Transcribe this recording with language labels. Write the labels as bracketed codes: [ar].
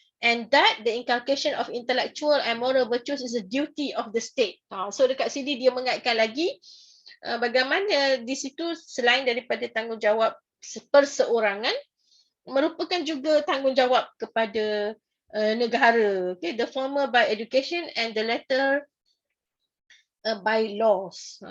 [en] And that the inculcation of intellectual and moral virtues is a duty of the state. [ms] So dekat sini dia mengaitkan lagi bagaimana di situ selain daripada tanggungjawab perseorangan, merupakan juga tanggungjawab kepada negara. [en] Okay, the former by education and the latter by laws.